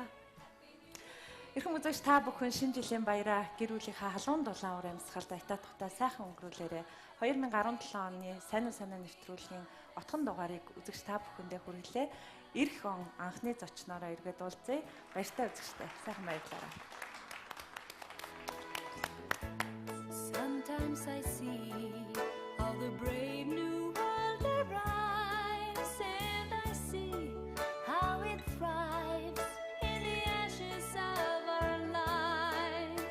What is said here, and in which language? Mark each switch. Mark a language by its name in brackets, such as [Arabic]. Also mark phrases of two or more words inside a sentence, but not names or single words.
[Mongolian] Эрхэм үзэгч та бүхэн шинэ жилийн баяраа гэр бүлийнхаа халуун дулаан уур амьсгалд аятаа тухтай сайхан өнгөрүүлээрэй. 2017 оны сайн нэвтрүүлгийн отхон дугаарыг үзэгч та бүхэндээ хүргэлээ. Ирэх он анхны зочноороо эргээд уулзъя. Баяртай үзэгчтэй. Сайхан баярлалаа. [English] Sometimes I see how the brave new world arrives, and I see how it thrives in the ashes of our lives.